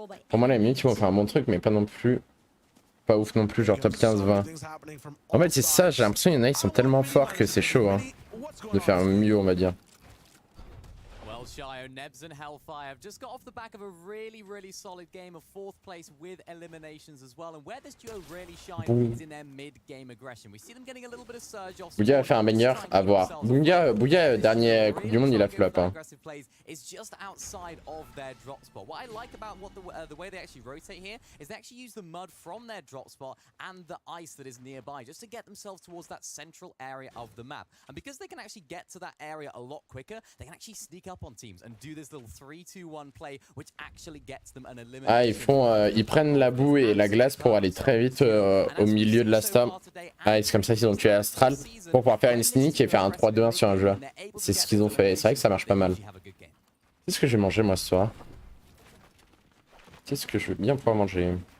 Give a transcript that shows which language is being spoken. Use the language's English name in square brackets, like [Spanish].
[French] Pour moi, la minute, ils vont faire un bon truc, mais pas non plus. Pas ouf non plus, genre top 15-20. En fait, c'est ça, j'ai l'impression qu'il y en a, ils sont tellement forts que c'est chaud, hein, de faire mieux, on va dire. [English] Shio, Nebs and Hellfire have just got off the back of a really solid game of 4th place with eliminations as well. And where this duo really shine is in their mid-game aggression. We see them getting a little bit of surge off. [French] Bouya a fait un meilleur à voir. Bouya, dernier Coupe du Monde, il a flop. Hein. [English] It's just outside of their drop spot. What I like about the way they actually rotate here is they actually use the mud from their drop spot and the ice that is nearby just to get themselves towards that central area of the map. And because they can actually get to that area a lot quicker, they can actually sneak up on teams and do this little 3-2-1 play which actually gets them an elimination. [French] Ah, ils prennent la boue et la glace pour aller très vite au milieu de la storm. Ah, c'est comme ça qu'ils ont tué Astral pour pouvoir faire une sneak et faire un 3-2-1 sur un joueur. C'est ce qu'ils ont fait. C'est vrai que ça marche pas mal. Qu'est-ce que je vais manger moi ce soir? Qu'est-ce que je veux bien pouvoir manger?